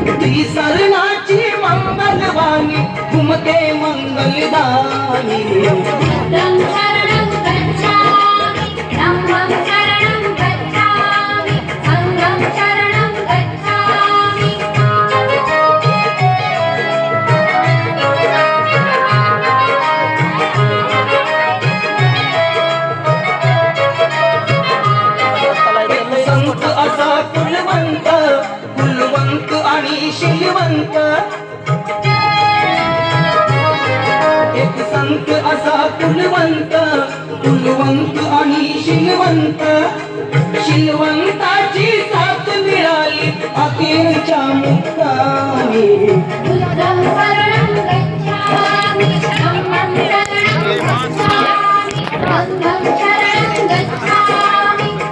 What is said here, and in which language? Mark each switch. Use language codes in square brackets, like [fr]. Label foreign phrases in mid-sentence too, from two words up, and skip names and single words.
[mr] श्री सरणाची मंगलवाणी घुमते मंगलदानी [pi] बुद्धं शरणं गच्छामि धम्मं शरणं गच्छामि संघं शरणं गच्छामि [mr] संत असा कुलवंत कुलवंत आणि शीलवंत एक संत असा कुलवंत कुलवंत आणि शीलवंत शीलवंताची साथ मिळाली अखेरच्या मुक्तानी [pi] बुद्धं शरणं गच्छामि धम्मं शरणं गच्छामि संघं शरणं गच्छामि